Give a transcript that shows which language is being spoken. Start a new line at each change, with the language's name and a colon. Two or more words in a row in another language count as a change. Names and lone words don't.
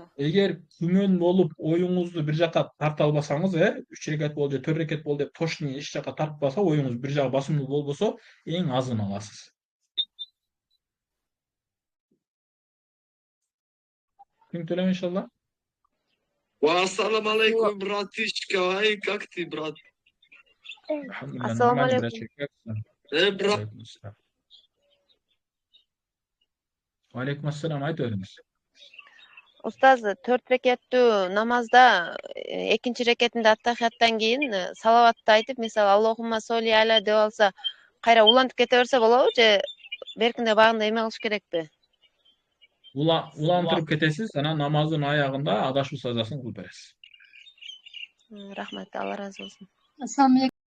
Kyrgyz: Эгер күмөн болуп оюңузду бир жака тарта албасаңыз, 3 рекет болду же 4 рекет болду деп тошни эч жака тартпаса, оюңуз бир жагы басымдуу болбосо, эң азын аласыз. Түшүнүктүү элем иншалла.
Arabic: السلام عليكم,
Russian: братишка. Ай, как ты, брат?
Arabic: السلام عليكم.
Russian: Брат.
Arabic: عليكم السلام,
Kyrgyz: айта бериңиз. Устаз, 4 рекеттүү намазда экинчи рекетинде аттахияттан кийин салаватты айтып, мисалы
Arabic: اللهم صل على
Kyrgyz: деп алса, кайра улантып кете берсе болобу же беркинде багында эме кылыш керекпи? Улантырып кетесиз, анан намаздын аягында адашуу саждасын кылып бересиз. Рахмат, Алла ыраазы болсун.
Uzbek: Assalomu